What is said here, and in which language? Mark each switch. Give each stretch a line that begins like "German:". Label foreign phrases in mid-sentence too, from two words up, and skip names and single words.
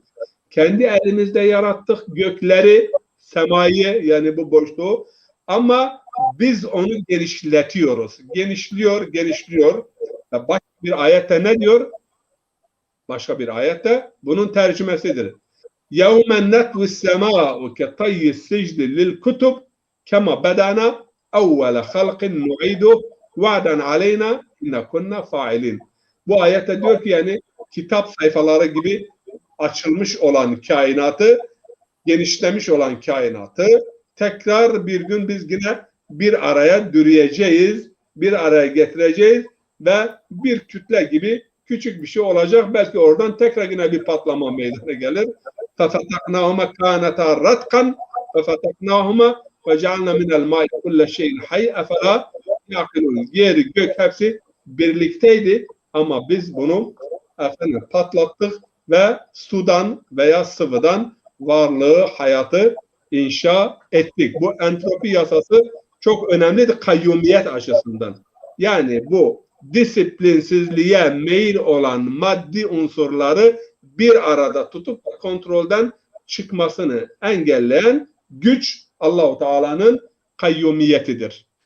Turkish: Kendi elimizde yarattık gökleri, semayı yani bu boşluğu. Ama biz onu genişletiyoruz. Genişliyor. Başka bir ayette ne diyor? Başka bir ayette bunun tercümesidir.
Arabic: يَوْمَ نَتْوِ السَّمَاءُ كَطَيِّ السِّجْلِ لِلْكُتُبِ كَمَا بَدَانَا أَوَّلَ خَلْقٍ نُعِيدُهُ وَعْدًا عَلَيْنَا إِنَّا كُنَّا فَاعِلِينَ.
Turkish: Bu ayette diyor ki yani kitap sayfaları gibi açılmış olan kainatı, genişlemiş olan kainatı tekrar bir gün biz yine bir araya dürüyeceğiz, bir araya getireceğiz ve bir kütle gibi küçük bir şey olacak. Belki oradan tekrar yine bir patlama meydana gelir.
Arabic: فَفَتَقْنَاهُمَا كَانَتَا رَتْقًا فَفَتَقْنَاهُمَا وَجَعَلْنَا مِنَ الْمَاءِ كُلَّ شَيْءٍ حَيٍّ اَفَلَا يَعْقِلُونَ.
Turkish: Yer, gök hepsi birlikteydi ama biz bunu patlattık ve sudan veya sıvıdan varlığı, hayatı inşa ettik. Bu entropi yasası çok önemlidir kayyumiyet açısından. Yani bu disiplinsizliğe meyil olan maddi unsurları bir arada tutup kontrolden çıkmasını engelleyen güç Allah-u Teala'nın kayyumiyetidir.